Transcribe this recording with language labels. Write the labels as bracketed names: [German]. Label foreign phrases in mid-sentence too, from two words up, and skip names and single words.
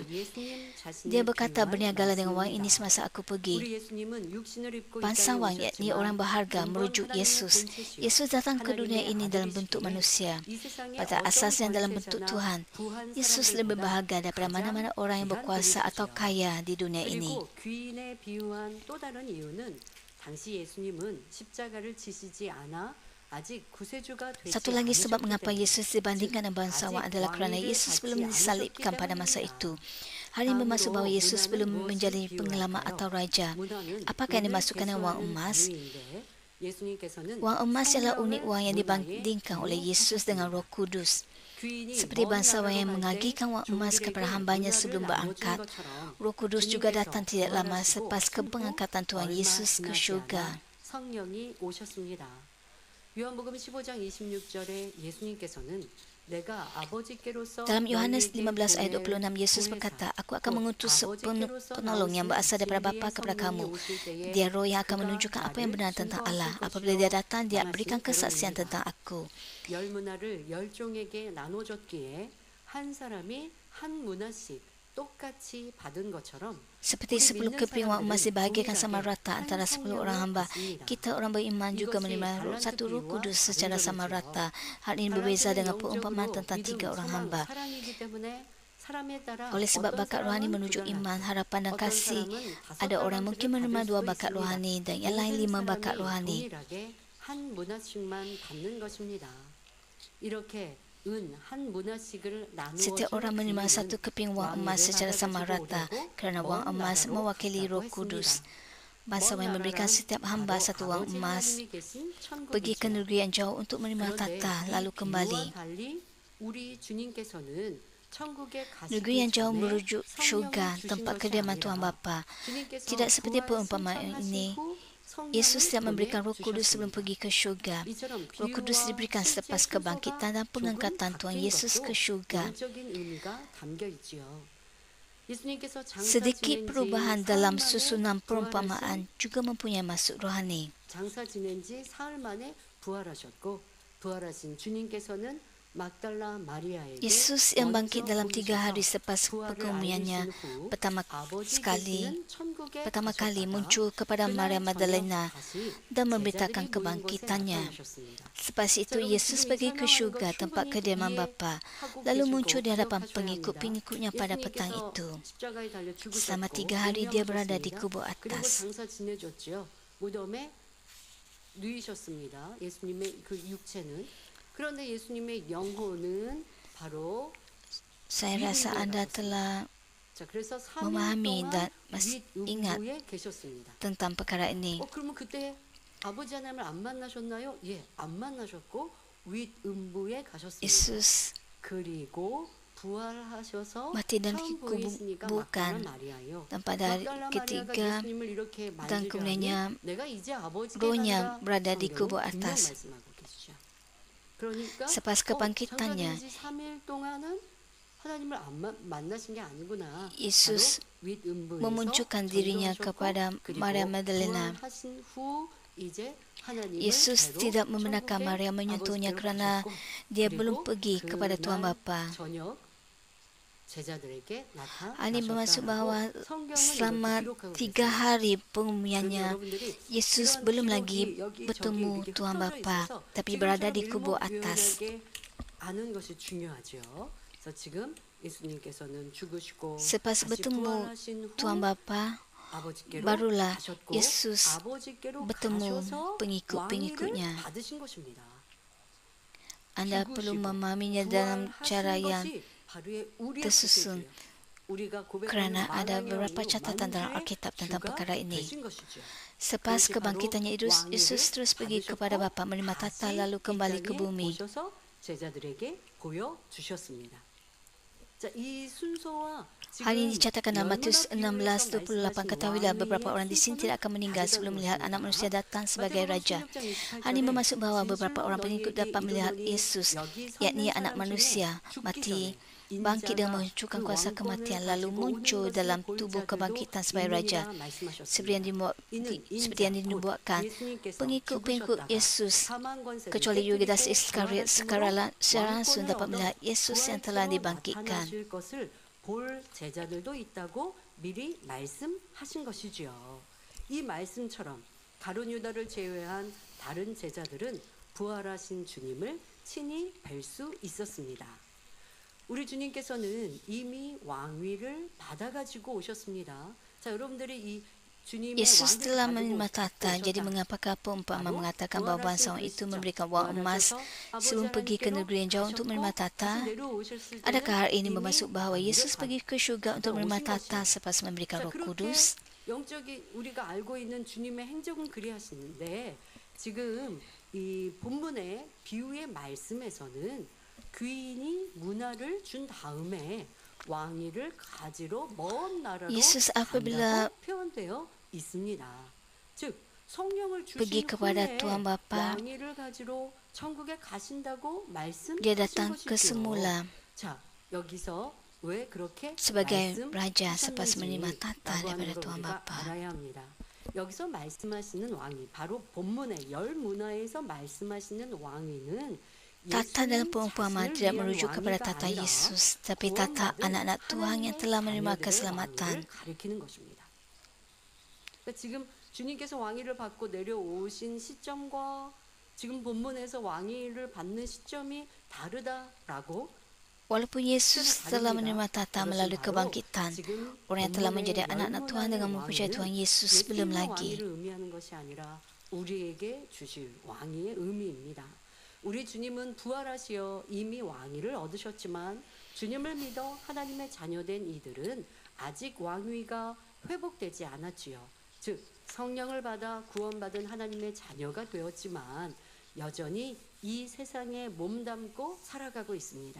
[Malay] Dia berkata, berniagalah dengan wang ini semasa aku pergi. Bangsawan, yakni orang berharga, merujuk Yesus. Yesus datang ke dunia ini dalam bentuk manusia. Pada asasnya dalam bentuk Tuhan. Yesus lebih berharga daripada mana-mana orang yang berkuasa atau kaya di dunia ini. [Korean] 그리고 귀인에 비유한 또 다른 이유는 당시 예수님은 십자가를 지시지 않아 아직 구세주가 되지 [Malay] Satu lagi sebab [Korean] 않으셨기 [Malay] mengapa [Korean] 때문에 [Malay] Yesus dibandingkan dengan bangsawan adalah kerana Yesus belum disalibkan pada masa itu. Hal ini bermaksud bahawa Yesus belum menjadi pengelama atau raja. Apakah yang dimasukkan dengan wang emas? Wang emas ialah unit wang yang dibandingkan oleh Yesus dengan Roh Kudus. Seperti bangsawan yang mengagikan wang emas kepada hambanya sebelum berangkat, Roh Kudus juga datang tidak lama selepas kepengangkatan Tuhan Yesus ke syurga. [Korean] 성령이 오셨습니다. 요한복음 15장 26절에 예수님께서는 내가 아버지께로서 [Malay] Dalam Yohanes [Korean] 너희에게 [Malay] 15 ayat [Korean] 보낼 [Malay] 26 Yesus [Korean] 보혜사, [Malay] berkata, Aku [Korean] 곧 [Malay] akan mengutus penolong yang berasal daripada Bapa kepada kamu. Dia roh yang akan menunjukkan apa yang benar tentang Allah. Apabila dia datang, dia berikan kesaksian tentang aku. [Korean] 열 문화를 열 종에게 나눠줬기에 한 사람이 한 문화씩 똑같이 받은 것처럼 [Malay] Seperti 10 keping wang emas dibahagikan sama rata antara 10 orang hamba, kita orang beriman juga menerima satu Roh Kudus secara sama rata. Hal ini berbeza dengan perumpamaan tentang 3 orang hamba. Oleh sebab bakat rohani menuju iman, harapan dan kasih, ada orang mungkin menerima 2 bakat rohani dan yang lain 5 bakat rohani. [Korean] 한 문화씩만 받는 것입니다. 이렇게 [Malay] Setiap orang menerima satu keping wang emas secara sama rata kerana wang emas mewakili Roh Kudus. Bangsawan memberikan setiap hamba satu wang emas pergi ke negeri yang jauh untuk menerima tata lalu kembali. Negeri yang jauh merujuk syurga, tempat kediaman Tuhan Bapa. Tidak seperti perumpamaan ini. Yesus tidak memberikan Roh Kudus sebelum pergi ke syurga. Roh Kudus diberikan selepas kebangkitan dan pengangkatan Tuhan Yesus ke syurga. Sedikit perubahan dalam susunan perumpamaan juga mempunyai maksud rohani. [Korean] 장사 지낸 지 사흘 만에 부활하셨고 부활하신 주님께서는 막달라 마리아에게 [Malay] Yesus yang bangkit dalam 3 hari selepas perkemuliannya pertama kali muncul kepada Maria Magdalena dan memberitakan kebangkitannya. Selepas itu Yesus pergi ke syurga tempat kediaman Bapa, lalu muncul di hadapan pengikut-pengikutnya pada petang itu. Selama 3 hari dia berada di kubur atas. [Korean] 무덤에 누이셨습니다. 예수님의 그 육체는 그런데 예수님의 영혼은 바로 [Malay] Saya rasa anda telah [Korean] 자 그래서 3일 [Malay] memahami [Korean] 동안 [Malay] dan masih ingat [Korean] 윗음부에 계셨습니다. [Malay] tentang perkara ini. [Korean] 그러면 그때 아버지 하나님을 안 만나셨나요? 예, 안 만나셨고 윗음부에 가셨습니다. [Malay] Yesus [Korean] 그리고 부활하셔서 [Malay] mati dan [Korean] 처음 보이시니까 [Malay] dikuburkan [Korean] 막달라 마리아요. [Malay] dan pada hari [Korean] 막달라 [Malay] ketiga [Korean] 마리아가 예수님을 이렇게 [Malay] dan [Korean] 만지려 [Malay] kemudiannya [Korean] 하니 내가 이제 아버지께 [Malay] rohnya [Korean] 간다. [Malay] berada di [Korean] 성경은 [Malay] kubur [Korean] 분명 [Malay] atas. [Korean] 말씀하고 계시죠. 그러니까 [Malay] Selepas kebangkitannya, [Korean] 장사된 지 3일 동안은 하나님을 안 만나신 게 아니구나. [Malay] Yesus [Korean] 바로 윗음부에서 [Malay] memunculkan dirinya [Korean] 전도하셨고, [Malay] kepada [Korean] 그리고 [Malay] Maria Magdalena. [Korean] 부활하신 후 이제 하나님을 [Malay] Yesus [Korean] 배로 [Malay] tidak membenarkan [Korean] 천국의 [Malay] Maria menyentuhnya [Korean] 아버지께로 [Malay] kerana [Korean] 가셨고, [Malay] dia [Korean] 그리고 [Malay] belum pergi kepada Tuhan [Korean] 그날 [Malay] Bapa. [Korean] 저녁 제자들에게 [Malay] Ini bermaksud bahawa [Korean] 나타나셨다라고 성경은 [Malay] selama [Korean] 이렇게 기록하고 [Malay] 3 [Korean] 있어요. [Malay] hari [Korean] 그러니 [Malay] pengumumiannya, [Korean] 여러분들이 [Malay] Yesus [Korean] 이런 [Malay] belum [Korean] 기록이 [Malay] lagi [Korean] 여기 [Malay] bertemu [Korean] 저기 이렇게 [Malay] Tuhan [Korean] 흩어져 [Malay] Bapa, [Korean] 있어서 [Malay] tapi [Korean] 지금처럼 [Malay] berada di kubur atas. [Korean] 일목요연하게 아는 것이 중요하죠. 그래서 지금 예수님께서는 죽으시고 [Malay] Selepas [Korean] 다시 [Malay] bertemu [Korean] 부활하신 후 [Malay] Tuhan Bapa, [Korean] 아버지께로 [Malay] barulah [Korean] 가셨고 [Malay] Yesus [Korean] 아버지께로 [Malay] bertemu [Korean] 가셔서 [Malay] pengikut-pengikutnya. [Korean] 왕위를 받으신 것입니다. [Malay] Anda perlu [Korean] 죽으시고 [Malay] memahaminya dalam cara [Korean] 부활하신 [Malay] yang [Korean] 것이 바로의 우리의 [Malay] tersusun. [Korean] 구세주예요. 우리가 [Malay] kerana [Korean] 고백하는 [Malay] ada [Korean] 만왕의 [Malay] beberapa [Korean] 왕이요, [Malay] catatan dalam [Korean] 만주의 [Malay] Alkitab tentang [Korean] 주가 [Malay] perkara ini. [Korean] 되신 것이죠. [Malay] Selepas [Korean] 그것이 [Malay] kebangkitannya [Korean] 바로 [Malay] Yesus [Korean] 왕위를 [Malay] terus pergi [Korean] 받으셨고 [Malay] kepada Bapa menerima tahta [Korean] 다시 [Malay] lalu [Korean] 이 [Malay] kembali ke [Korean] 땅에 [Malay] bumi. [Korean] 오셔서 제자들에게 보여주셨습니다. 자, 이 순서와 [Malay] Hal ini dicatatkan dalam Matius 16:28. Ketahuilah beberapa orang di sini tidak akan meninggal sebelum melihat anak manusia datang sebagai raja. Hal ini bermaksud bahawa beberapa orang pengikut dapat melihat Yesus, yakni anak manusia, mati, bangkit dan menghancurkan kuasa kematian lalu muncul dalam tubuh kebangkitan sebagai raja. Seperti yang dinubuatkan, pengikut-pengikut Yesus kecuali Yudas Iskariot secara langsung dapat melihat Yesus yang telah dibangkitkan. [Korean] 볼 제자들도 있다고 미리 말씀하신 것이지요. 이 말씀처럼 가룟 유다를 제외한 다른 제자들은 부활하신 주님을 친히 뵐 수 있었습니다. 우리 주님께서는 이미 왕위를 받아가지고 오셨습니다. 자, 여러분들이 이 주님의 [Malay] Yesus telah [Korean] 왕위를 [Malay] menerima [Korean] 가지고 [Malay] tahta. Jadi [Korean] 오셨다. [Malay] mengapakah peumpama [Korean] 바로 [Malay] mengatakan bahawa bangsawan itu memberikan wang emas sebelum pergi ke negeri yang jauh untuk menerima tahta? Adakah hal ini bermaksud bahawa Yesus pergi ke syurga untuk menerima tahta selepas memberikan Roh Kudus? [Korean] 영적인 우리가 알고 있는 주님의 행적은 그리하시는데 지금 이 본문의 비유의 말씀에서는 귀인이 문화를 준 다음에 왕위를 가지러 먼 나라로 [Malay] Yesus apabila [Korean] 간다고 표현되어 있습니다. 즉 성령을 [Malay] pergi [Korean] 주신 [Malay] kepada [Korean] 후에 [Malay] Tuhan Bapa, [Korean] 왕위를 가지러 천국에 가신다고 [Malay] dia [Korean] 말씀하신 [Malay] datang ke [Korean] 것이죠. [Malay] semula [Korean] 자, 여기서 왜 그렇게 [Malay] sebagai raja selepas menerima tahta [Korean] 말씀하셨는지라고 하는 [Malay] daripada [Korean] 걸 [Malay] Tuhan [Korean] 우리가 [Malay] Bapa. [Korean] 알아야 합니다. 여기서 말씀하시는 왕위, 바로 본문의 열 문화에서 말씀하시는 왕위는 [Malay] Tahta dalam perumpamaan tidak merujuk kepada tahta Yesus, tapi tahta anak-anak Tuhan yang telah menerima keselamatan. [Korean] 지금 주님께서 왕위를 받고 내려오신 시점과 지금 본문에서 왕위를 받는 시점이 다르다라고 [Malay] Walaupun Yesus telah menerima tahta melalui kebangkitan, orang yang telah menjadi anak-anak Tuhan dengan mempercayai Tuhan Yesus belum lagi. [Korean] 의미하는 것이 아니라 우리에게 주실 왕위의 의미입니다. 우리 주님은 부활하시어 이미 왕위를 얻으셨지만 주님을 믿어 하나님의 자녀된 이들은 아직 왕위가 회복되지 않았지요. 즉 성령을 받아 구원받은 하나님의 자녀가 되었지만 여전히 이 세상에 몸담고 살아가고 있습니다.